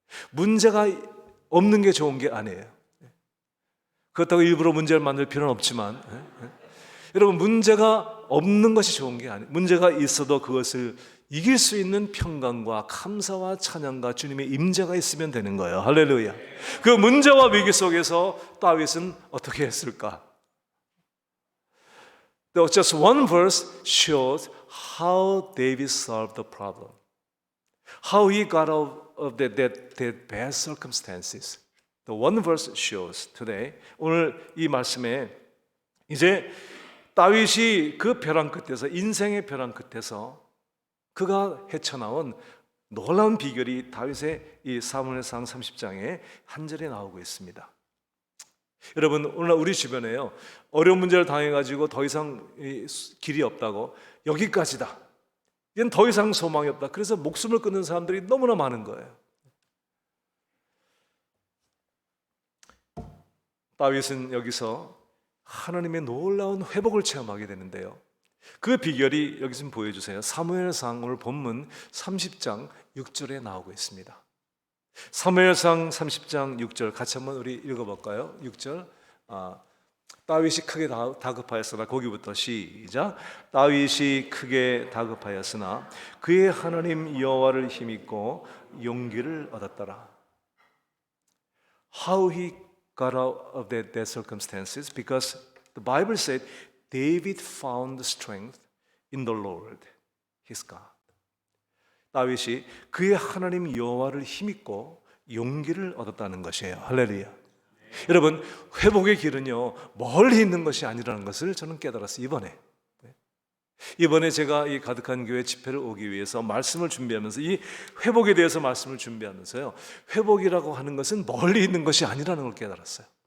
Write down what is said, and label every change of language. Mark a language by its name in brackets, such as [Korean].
[Korean] 문제가 없는 게 좋은 게 아니에요. 그렇다고 일부러 문제를 만들 필요는 없지만, 여러분, 문제가 없는 것이 좋은 게 아니에요. 문제가 있어도 그것을 이길 수 있는 평강과 감사와 찬양과 주님의 임재가 있으면 되는 거예요. 할렐루야. 그 문제와 위기 속에서 다윗은 어떻게 했을까? [English] Just one verse shows how David solved the problem, how he got out of that bad circumstances. The one verse shows today. [Korean] 오늘 이 말씀에 이제 다윗이 그 벼랑 끝에서, 인생의 벼랑 끝에서 그가 헤쳐나온 놀라운 비결이 다윗의 이 사무엘상 30장에 한 절에 나오고 있습니다. 여러분, 오늘날 우리 주변에요, 어려운 문제를 당해가지고 더 이상 길이 없다고, 여기까지다, 이젠 더 이상 소망이 없다, 그래서 목숨을 끊는 사람들이 너무나 많은 거예요. 다윗은 여기서 하나님의 놀라운 회복을 체험하게 되는데요, 그 비결이 여기 좀 보여주세요. 사무엘상 오늘 본문 30장 6절에 나오고 있습니다. 사무엘상 30장 6절 같이 한번 우리 읽어볼까요? 6절. 다윗이 크게 다급하였으나, 거기부터 시작. 다윗이 크게 다급하였으나 그의 하나님 여호와를 힘입고 용기를 얻었더라. [English] How he got out of that circumstances? Because the Bible said David found strength in the Lord, his God. [Korean] 다윗이 그의 하나님 여호와를 힘입고 용기를 얻었다는 것이에요. 할렐루야. 여러분, 회복의 길은요, 멀리 있는 것이 아니라는 것을 저는 깨달았어요. 이번에 제가 이 가득한 교회 집회를 오기 위해서 말씀을 준비하면서, 이 회복에 대해서 말씀을 준비하면서요, 회복이라고 하는 것은 멀리 있는 것이 아니라는 걸 깨달았어요.